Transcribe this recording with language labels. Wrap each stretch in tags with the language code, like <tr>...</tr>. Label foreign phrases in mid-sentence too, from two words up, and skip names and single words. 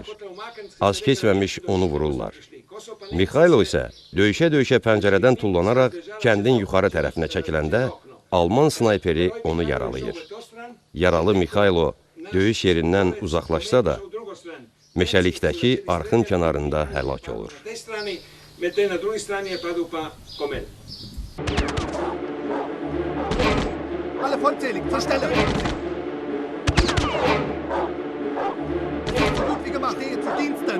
<az>Az keçməmiş onu vururlar. Mikhailo isə döyüşə-döyüşə pəncərədən tullanaraq kəndin yuxarı tərəfinə çəkiləndə Alman snayperi onu yaralayır. Yaralı Mikhailo döyüş yerindən uzaqlaşsa da, meşəlikdəki arxın kənarında həlak olur.</az> <sl>na drugi strani je padao pa Komel.</sl> <de>Alle vollzählig, zur Stelle! So gut wie gemacht, hier zu Diensten!</de>